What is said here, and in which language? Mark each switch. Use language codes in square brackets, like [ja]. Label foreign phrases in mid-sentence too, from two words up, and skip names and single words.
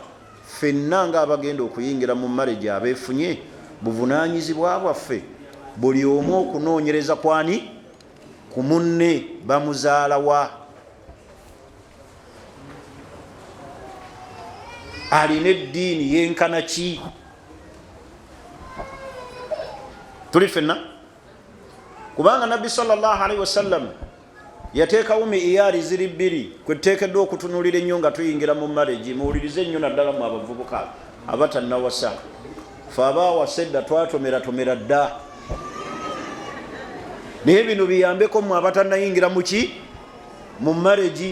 [lg] Ffenna nga abagenda okuyingira mu marriage abeefunye, buvunaanyizibwa bwaffe buli omu okunoonyereza kwani ku munne, bamuzaala wa, alina eddiini yenkana ki. Tuli ffenna kubanga nabbi [ar] صلى الله عليه وسلم [lg] yateekawo miiyaari ziri 2 kwe tuteekeddwa okutunuulira ennyo nga tuyingira mu marriage. Muwulirize ennyo naddala mu abavubuka abatannawasa, fe abaawasa edda twatomeraatomera dda, naye bino biyambeko mu abatannayingira muki mu marriage.